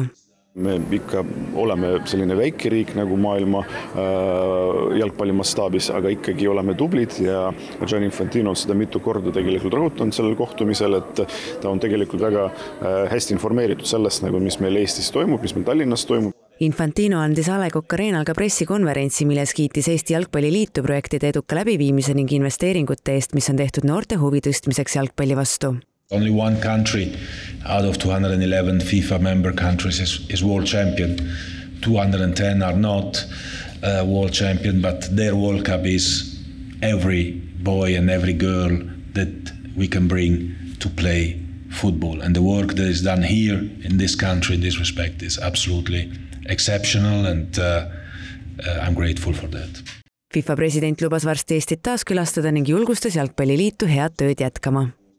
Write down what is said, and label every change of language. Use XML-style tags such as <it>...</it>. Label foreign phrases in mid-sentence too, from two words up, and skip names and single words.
<et>Me ikka oleme selline väike riik nagu maailma jalgpalli mastaabis, aga ikkagi oleme tublid ja Gianni Infantino on seda mitu korda tegelikult rõhutanud sellel kohtumisel, et ta on tegelikult väga hästi informeeritud sellest, nagu mis meil Eestis toimub, mis meil Tallinnas toimub. Infantino andis A. Le Coq Arenal ka pressikonverentsi, milles kiitis Eesti Jalgpalliliitu projektide eduka läbiviimise ning investeeringute eest, mis on tehtud noorte huvi tõstmiseks jalgpalli vastu.</et> <en>Only one country out of 211 FIFA member countries is world champion. 210 are not world champion, but their World Cup is every boy and every girl that we can bring to play football. And the work that is done here in this country in this respect is absolutely exceptional and I'm grateful for that.</en> <et>FIFA president lubas varsti Eestit taas külastada ning julgustas jalgpalliliitu head tööd jätkama.</et>